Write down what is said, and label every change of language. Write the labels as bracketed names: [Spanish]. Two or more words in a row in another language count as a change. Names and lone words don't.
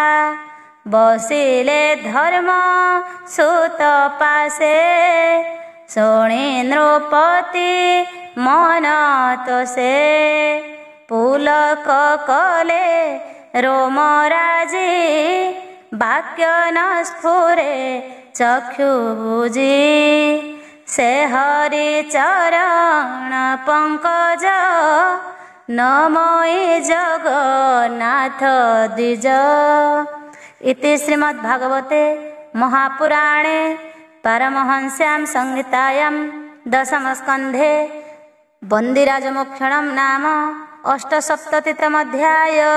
[Odia] ବସିଲେ ଧର୍ମ ସୁତ ପାଶେ ଶୁଣି ନୃପତି ମନ ତୋଷେ ପୁଲକ କଲେ ରୋମରାଜି ବାକ୍ୟ ନ ସ୍ଫୁରେ ଚକ୍ଷୁ ବୁଜି ସେ ହରି ଚରଣ ପଙ୍କଜ ନମଇ ଜଗନ୍ନାଥ ଦ୍ୱିଜ। [Sanskrit] इति श्रीमद्भागवते महापुराणे पारमहंस्यां संहितायां दशमस्कन्धे वन्दिराजमोक्षणं नाम अष्टसप्ततितम अध्याय।